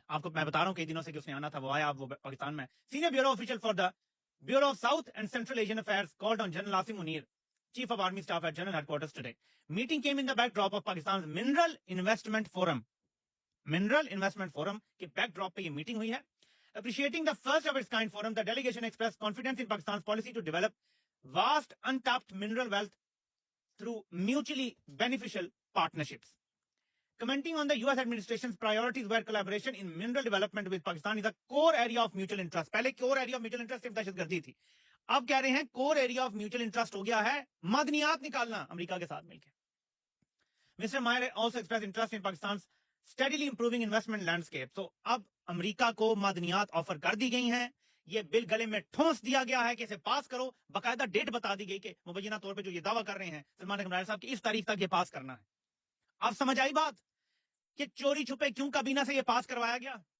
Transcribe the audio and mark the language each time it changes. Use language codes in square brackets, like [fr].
[ur] آپ کو میں بتا رہا ہوں کئی دنوں سے کہ اس نے آنا تھا, وہ آیا, وہ پاکستان میں. [en] Senior bureau official for the Bureau of South and Central Asian Affairs called on General Asim Munir, chief of army staff at General Headquarters today. Meeting came in the backdrop of Pakistan mineral investment forum. [ur] Mineral investment forum کے back drop پہ یہ meeting ہوئی ہے. [en] Appreciating the first of its kind forum, the delegation expressed confidence in Pakistan's policy to develop vast untapped mineral wealth through mutually beneficial partnerships. Commenting on the US administration's priorities where collaboration in mineral development with Pakistan is a core area of mutual interest. [ur] پہلے [en] core area of mutual interest [ur] صرف دہشت گردی تھی, اب کہہ رہے ہیں core area of mutual interest ہو گیا ہے معدنیات نکالنا امریکہ کے ساتھ مل کے. [en] Mr. Meyer also expressed interest in Pakistan's steadily improving investment landscape. So [ur] اب امریکہ کو معدنیات آفر کر دی گئی ہیں, یہ بل گلے میں ٹھونس دیا گیا ہے کہ اسے پاس کرو. باقاعدہ ڈیٹ بتا دی گئی کہ مبینہ طور پہ جو یہ دعویٰ کر رہے ہیں سلمان اخمرانی صاحب کی اس تاریخ تک یہ پاس کرنا ہے. اب سمجھ آئی بات کہ چوری چھپے کیوں کابینہ سے یہ پاس کروایا گیا.